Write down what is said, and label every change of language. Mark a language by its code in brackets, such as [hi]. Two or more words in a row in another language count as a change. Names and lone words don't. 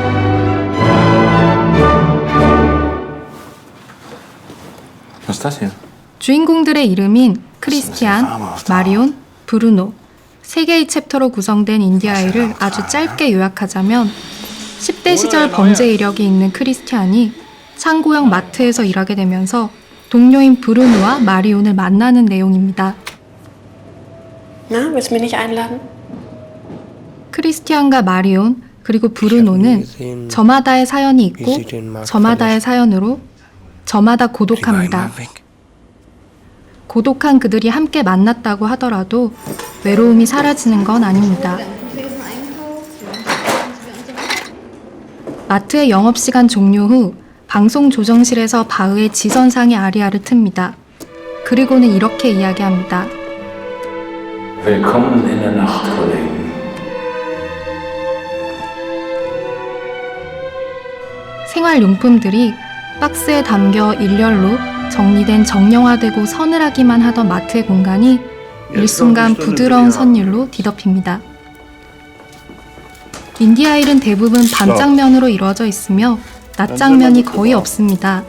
[ko] 주인공들의 이름인 크리스티안, 마리온, 브루노, 세 개의 챕터로 구성된 인디아일을 아주 짧게 요약하자면 10대 시절 범죄 이력이 있는 크리스티안이 창고형 마트에서 일하게 되면서 동료인 브루노와 마리온을 만나는 내용입니다. [de] Na, willst du mich nicht einladen? [ko] 크리스티안과 마리온 그리고 브루노는 저마다의 사연이 있고 저마다의 사연으로 저마다 고독합니다. 고독한 그들이 함께 만났다고 하더라도 외로움이 사라지는 건 아닙니다. 마트의 영업시간 종료 후 방송 조정실에서 바흐의 지선상의 아리아를 틉니다. 그리고는 이렇게 이야기합니다. [de] Willkommen in der Nacht, Kollegen. [ko] 생활용품들이 박스에 담겨 일렬로 정리된 정형화되고 서늘하기만 하던 마트의 공간이 일순간 부드러운 선율로 뒤덮입니다. 인디아일은 대부분 밤장면으로 이루어져 있으며 낮장면이 거의 없습니다.